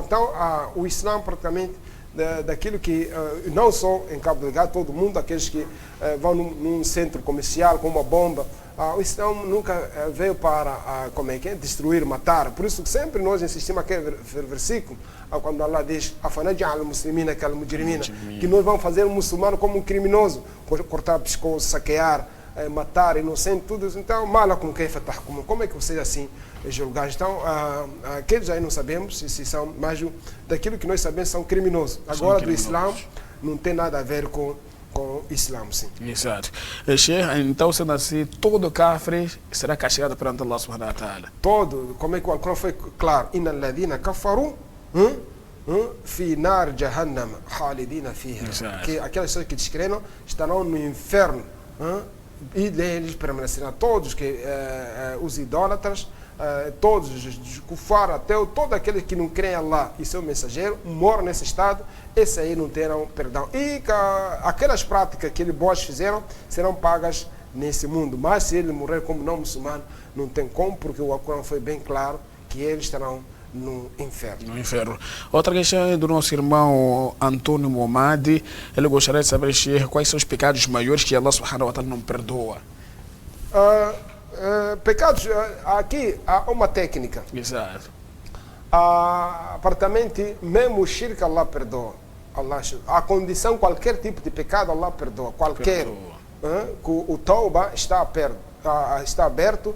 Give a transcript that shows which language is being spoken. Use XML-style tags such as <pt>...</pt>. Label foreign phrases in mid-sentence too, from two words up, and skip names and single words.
<pt>Então, o Islã praticamente daquilo que, não só em Cabo Delgado, todo mundo, aqueles que vão num centro comercial com uma bomba, o Islã nunca veio para como é que é? Destruir, matar. Por isso que sempre nós insistimos aquele versículo, quando Allah diz</pt> <ar>أفنجعل المسلمين كالمجرمين,</ar> <pt>que nós vamos fazer um muçulmano como um criminoso, cortar pescoço, saquear, matar inocente, tudo isso. Então,</pt> <ar>ما لكم كيف تحكمون,</ar> <pt>como é que vocês assim julgar? Então, aqueles aí não sabemos se são, mas daquilo que nós sabemos são criminosos. Agora, do Islã, não tem nada a ver com o Islã, sim. Exato. Então, sendo assim, todo kafir será castigado perante</pt> <ar>الله سبحانه وتعالى.</ar> <pt>Todo, como é que o Alcorão foi claro?</pt> <ar>إن الذين كفروا في نار جهنم خالدين فيها.</ar> <pt>Que aquelas pessoas que descreram estarão no inferno. E deles permanecerão todos que os idólatras, todos os kufar, até todo aquele que não crê em Allah e seu mensageiro, morre nesse estado, esse aí não terão perdão. E aquelas práticas que eles boas fizeram serão pagas nesse mundo. Mas se ele morrer como não muçulmano, não tem como, porque o Alcorão foi bem claro que eles estarão no inferno. No inferno. Outra questão é do nosso irmão Antônio Momadi. Ele gostaria de saber, Sheikh, quais são os pecados maiores que</pt> <ar>الله سبحانه وتعالى</ar> <pt>não perdoa. Pecados, aqui há uma técnica. Exato. Aparentemente, mesmo o shirk Allah perdoa. A condição, qualquer tipo de pecado Allah perdoa. Qualquer. O tauba está aberto.</pt>